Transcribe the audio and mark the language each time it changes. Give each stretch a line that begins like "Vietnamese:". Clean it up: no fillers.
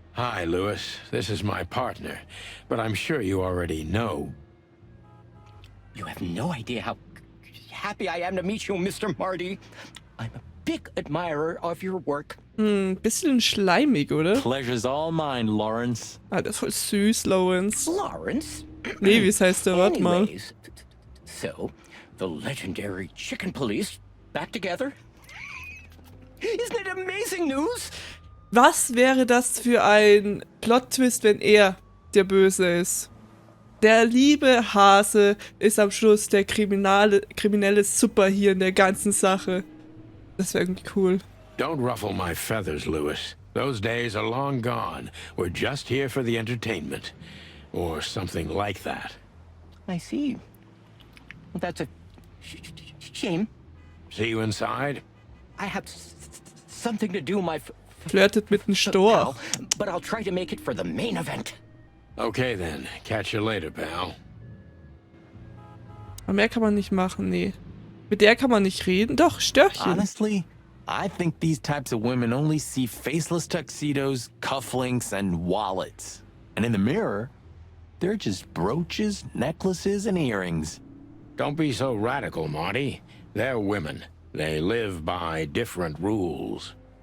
English: Hi, Lewis. This is my partner. But I'm sure you already know. You have no idea how happy I am to meet you, Mr. Marty. I'm a big admirer of your work.
German: Bisschen schleimig, oder?
English: Pleasure's all mine, Lawrence.
German: Ah, der ist voll süß, Lawrence. Lawrence? Lewis heißt der, warte mal.
English: Anyways, so, the legendary chicken police back together? Isn't it amazing news?
German: Was wäre das für ein Plot-Twist, wenn er der Böse ist? Der liebe Hase ist am Schluss der kriminelle Super hier in der ganzen Sache. Das wäre irgendwie cool.
English: Don't ruffle my feathers, Lewis. Those days are long gone. We're just here for the entertainment. Or something like that. I see. Well, that's a shame. See you inside? I have something to do, my
German: Flirtet mit dem Storch.
English: but I'll try to make it for the main event. Okay then. Catch you later, pal.
German: Aber mehr kann man nicht machen, nee. Mit der kann man nicht reden. Doch, Störchen.
English: Honestly, I think these types of women only see faceless tuxedos, cufflinks, and wallets. And in the mirror, they're just brooches, necklaces, and earrings. Don't be so radical, Marty. They're women. They live by different rules.